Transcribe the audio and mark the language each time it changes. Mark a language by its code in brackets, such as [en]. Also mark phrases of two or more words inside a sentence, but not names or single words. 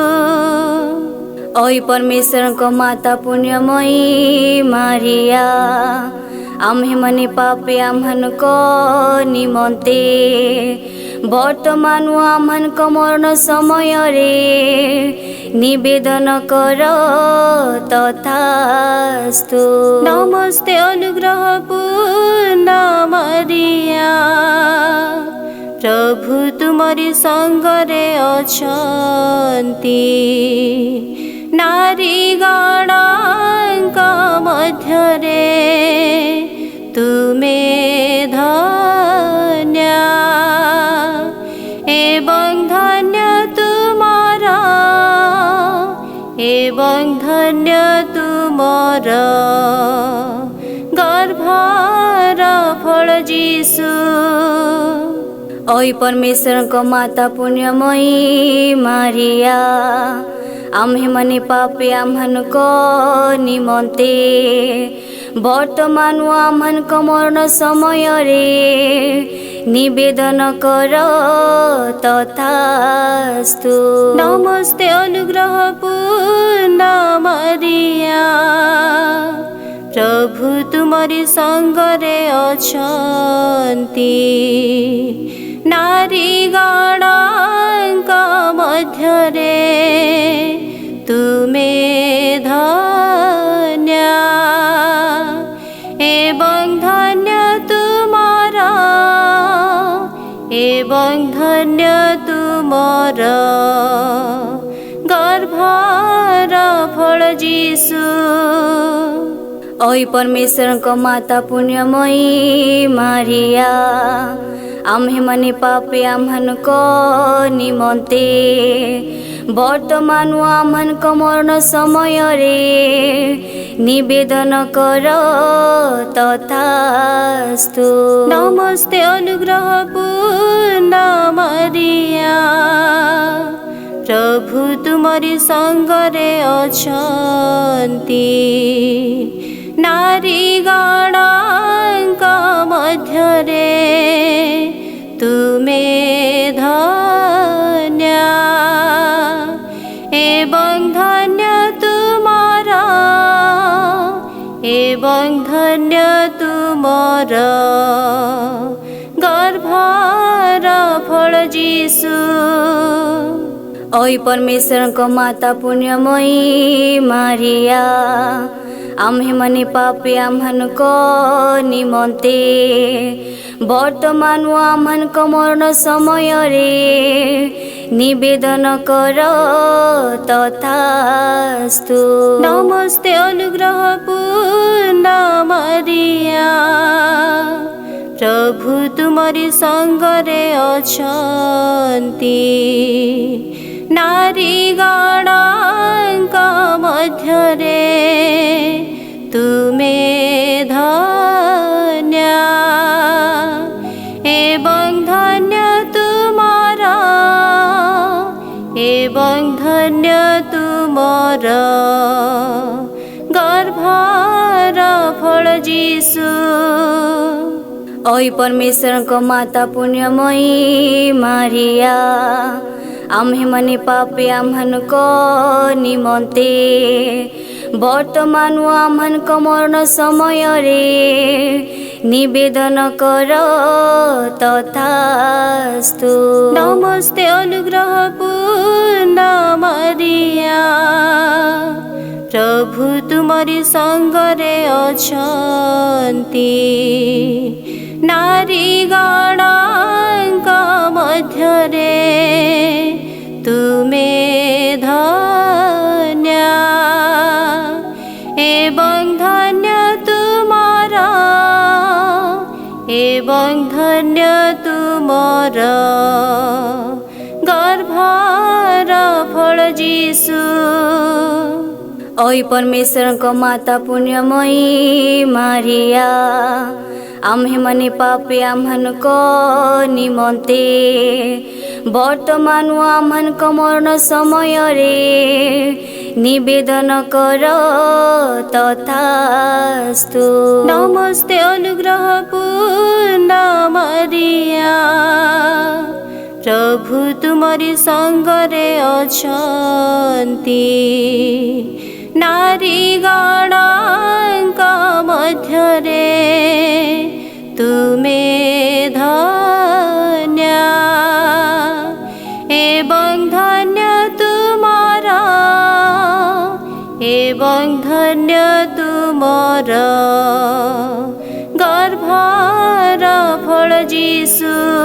[or] ଓଇ ପରମେଶ୍ୱର କୋ ମାତା ପୁଣ୍ୟମୟୀ ମାରିଆ, ଆମ୍ଭେ ମନେ ପାପୀ ଆମ୍ଭନ କୋ ନିମନ୍ତେ ବର୍ତ୍ତମାନ ଆମ୍ଭନ କୋ ମରଣ ସମୟ ରେ ନିବେଦନ କର ତଥାସ୍ତୁ। ନମସ୍ତେ ଅନୁଗ୍ରହ ପୂର୍ଣ୍ଣ ମରିଆ, ପ୍ରଭୁ ତୁମରି ସଙ୍ଗରେ ଅଛନ୍ତି, ନାରୀଗଣଙ୍କ ମଧ୍ୟରେ ତୁମେ ଧନ୍ୟ ଏବଂ ଧନ୍ୟ ତୁମର ଗର୍ଭର ଫଳ ଯୀଶୁ। ଓଇ ପରମେଶ୍ୱର କୋ ମାତା ପୁଣ୍ୟମୟୀ ମାରିଆ ଆମ୍ଭେ ମନେ ପାପୀ ଆମ୍ଭନ କୋ ନିମନ୍ତେ ବର୍ତ୍ତମାନ ଆମ୍ଭନ କୋ ମରଣ ସମୟ ରେ ନିବେଦନ କର ତଥାସ୍ତୁ। ନମସ୍ତେ ଅନୁଗ୍ରହ ପୂର୍ଣ୍ଣ ମରିଆ ପ୍ରଭୁ ତୁମରି ସଙ୍ଗରେ ଅଛନ୍ତି ନାରୀଗଣଙ୍କ ମଧ୍ୟରେ ତୁମେ ଧନ୍ୟ ଏବଂ ଧନ୍ୟ ତୁମର ଗର୍ଭର ଫଳ ଯୀଶୁ। ଓଇ ପରମେଶ୍ୱର କୋ ମାତା ପୁଣ୍ୟମୟୀ ମାରିଆ ଆମ୍ଭେ ମନେ ପାପୀ ଆମ୍ଭନ କୋ ନିମନ୍ତେ ବର୍ତ୍ତମାନ ଆମ୍ଭନ କୋ ମରଣ ସମୟ ରେ ନିବେଦନ କର ତଥାସ୍ତୁ। ନମସ୍ତେ ଅନୁଗ୍ରହ ପୂର୍ଣ୍ଣ ମରିଆ ପ୍ରଭୁ ତୁମରି ସଙ୍ଗରେ ଅଛନ୍ତି ନାରୀଗଣଙ୍କ ମଧ୍ୟରେ ତୁମେ ଧନ୍ୟ ଏବଂ ଧନ୍ୟ ତୁମର ଗର୍ଭର ଫଳ ଯୀଶୁ। ଓଇ ପରମେଶ୍ୱର କୋ ମାତା ପୁଣ୍ୟମୟୀ ମାରିଆ ଆମ୍ଭେ ମନେ ପାପୀ ଆମ୍ଭନ କୋ ନିମନ୍ତେ ବର୍ତ୍ତମାନ ଆମ୍ଭନ କୋ ମରଣ ସମୟ ରେ ନିବେଦନ କର ତଥାସ୍ତୁ। ନମସ୍ତେ ଅନୁଗ୍ରହ ପୂର୍ଣ୍ଣ ମରିଆ ପ୍ରଭୁ ତୁମରି ସଙ୍ଗରେ ଅଛନ୍ତି ନାରୀଗଣଙ୍କ ମଧ୍ୟରେ ତୁମେ ଧନ୍ୟ ଏବଂ ଧନ୍ୟ ତୁମର ଗର୍ଭର ଫଳ ଯୀଶୁ। ଓଇ ପରମେଶ୍ୱର କୋ ମାତା ପୁଣ୍ୟମୟୀ ମାରିଆ ଆମ୍ଭେ ମନେ ପାପୀ ଆମ୍ଭନ କୋ ନିମନ୍ତେ ବର୍ତ୍ତମାନ ଆମ୍ଭନ କୋ ମରଣ ସମୟ ରେ ନିବେଦନ କର ତଥାସ୍ତୁ। ନମସ୍ତେ ଅନୁଗ୍ରହ ପୂର୍ଣ୍ଣ ମରିଆ ପ୍ରଭୁ ତୁମରି ସଙ୍ଗରେ ଅଛନ୍ତି ନାରୀଗଣଙ୍କ ମଧ୍ୟରେ ତୁମେ ଧନ୍ୟ ଏବଂ ଧନ୍ୟ ତୁମର ଗର୍ଭର ଫଳ ଯୀଶୁ। ଓଇ ପରମେଶ୍ୱର କୋ ମାତା ପୁଣ୍ୟମୟୀ ମାରିଆ ଆମ୍ଭେ ମନେ ପାପୀ ଆମ୍ଭନ କୋ ନିମନ୍ତେ ବର୍ତ୍ତମାନ ଆମ୍ଭନ କୋ ମରଣ ସମୟ ରେ ନିବେଦନ କର ତଥାସ୍ତୁ। ନମସ୍ତେ ଅନୁଗ୍ରହ ପୂର୍ଣ୍ଣ ମରିଆ ପ୍ରଭୁ ତୁମରି ସଙ୍ଗରେ ଅଛନ୍ତି ନାରୀଗଣଙ୍କ ମଧ୍ୟରେ ତୁମେ ଧନ୍ୟ ଏବଂ ଧନ୍ୟ ତୁମର ଗର୍ଭର ଫଳ ଯୀଶୁ।